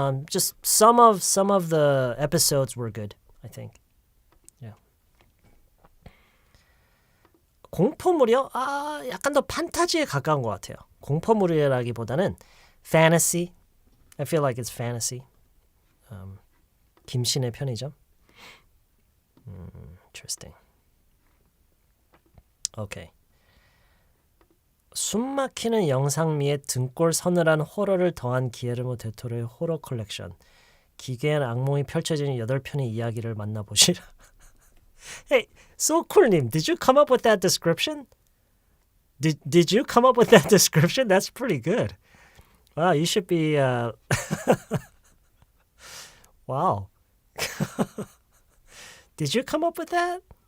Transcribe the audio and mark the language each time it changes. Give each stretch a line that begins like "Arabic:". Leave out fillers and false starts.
English: Just some of the episodes were good, I think. Yeah.
Korean: 공포물이요? 약간 더 판타지에 가까운 것 같아요. 공포물이라기보다는 fantasy.
English: I feel like it's fantasy. 김신의 편의점. Interesting. Okay.
Korean: 숨막히는 영상미에 등골 서늘한 호러를 더한 기에르모 델 토로의 호러 컬렉션. 기괴한 악몽이 펼쳐지는 8편의 이야기를 만나보시라.
English: Hey, so cool님, did you come up with that description? Did you come up with that description? That's pretty good. Wow, you should be Wow. Did you come up with that?